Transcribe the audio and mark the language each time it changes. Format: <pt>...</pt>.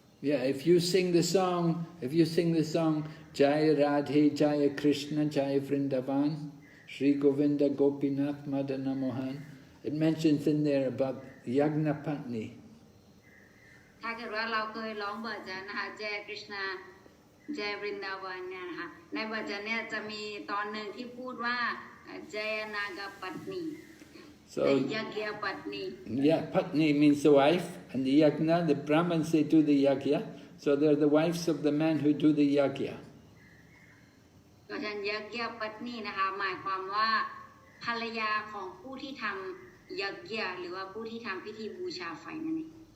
<en>Yeah, if you sing the song Jaya Radhe Jaya Krishna Jaya Vrindavan Shri Govinda Gopinath Madana Mohan, it mentions in there about Yagnapatni.</en> <th>ถ้าเกิดว่าเราเคยร้องบทจันนะคะเจยกฤษณาเจยบรินดาวันเนี่ยนะคะในบทจันเนี่ยจะมีตอนหนึ่งที่พูดว่าเจยนากปัตนี</th> <en>So Yagya Patni. Yeah, Patni means the wife, and the Yagna, the Brahmins, they do the Yagya. So they're the wives of the men who do the Yagya.</en> <th>ก็ฉันยักยปัตนีนะคะหมายความว่าภรรยาของผู้ที่ทำยักยะหรือว่าผู้ที่ทำพิธีบูชาไฟนั่นเอง</th>